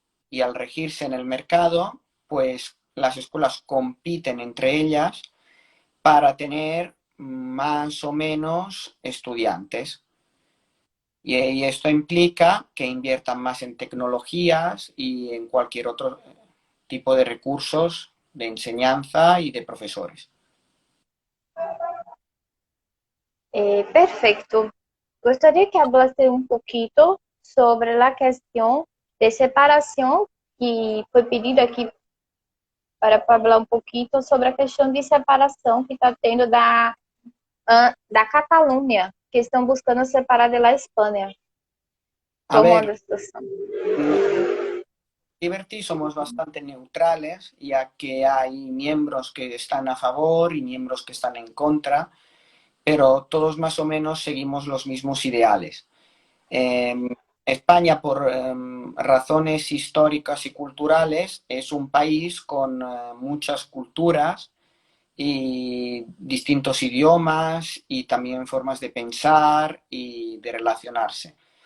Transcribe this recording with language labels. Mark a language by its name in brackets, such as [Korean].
[Spanish] Y al regirse en el mercado, pues las escuelas compiten entre ellas para tener más o menos estudiantes. Y esto implica que inviertan más en tecnologías y en cualquier otro tipo de recursos de enseñanza y de profesores. Perfecto. [Portuguese] Gostaria que hablasse um pouquinho sobre a questão de separação, que foi pedido aqui para falar um pouquinho sobre a questão de separação que está tendo da Catalunha, que estão buscando separar da Espanha. [Spanish] A [Portuguese] Como [Spanish] ver, [Portuguese] anda a situação? [Spanish] Liberty somos bastante neutrales, ya que hay miembros que están a favor y miembros que están en contra, pero todos más o menos seguimos los mismos ideales. España, por razones históricas y culturales, es un país con muchas culturas y distintos idiomas y también formas de pensar y de relacionarse.